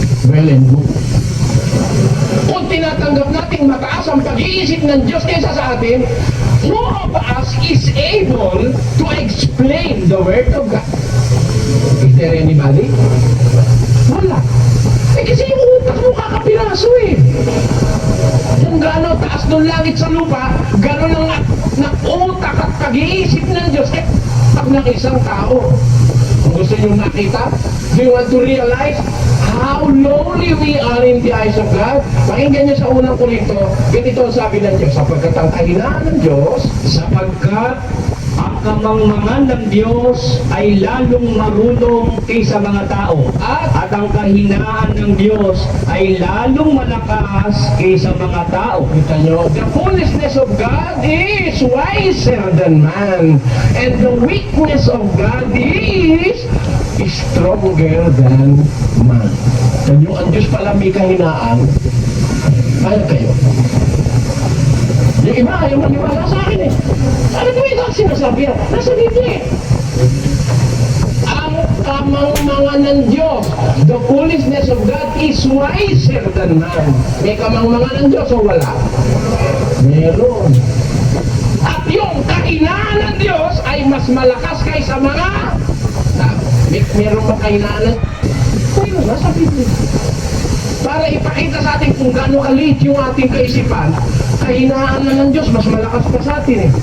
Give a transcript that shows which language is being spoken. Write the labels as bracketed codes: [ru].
[en] Well and good. [tl] Kung tinatanggap natin mataas ang pag-iisip ng Diyos kaysa sa atin, [en] who of us is able to explain the Word of God? Is there anybody? [tl] Wala. Eh kasi yung utak mo kakapiraso eh. Kung gano'n taas ng langit sa lupa, gano'n ang utak at pag-iisip ng Diyos eh, utak ng isang tao. Kung gusto nyo makita, [en] do you want to realize how lowly we are in the eyes of God? [tl] Pakinggan nyo sa unang Korinto, ganito ang sabi ng Diyos, sapagkat ang kahinaan ng Diyos, Sapagkat ang kamangmangan ng Diyos ay lalong marunong kaysa mga tao, at ang kahinaan ng Diyos ay lalong malakas kaysa mga tao. kita nyo, [en] the foolishness of God is wiser than man, and the weakness of God is stronger than man. [tl] Kita nyo, ang Diyos pala may kahinaan, kaya kayo. Yung iba ayaw maniwala sa akin eh. Ano ko ito ang sinasabi yan? Nasa dito eh. Ang kamangmangan ng Diyos, [en] the foolishness of God is wiser than man. [tl] May kamangmangan ng Diyos o wala? Meron. At yung kahinaan ng Diyos ay mas malakas kaysa mga tao. Meron ba kahinaan ng Diyos? Nasa Biblia. Para ipakita sa atin kung gaano kalit yung ating kaisipan, kahinaan na ng Diyos, mas malakas pa sa atin eh.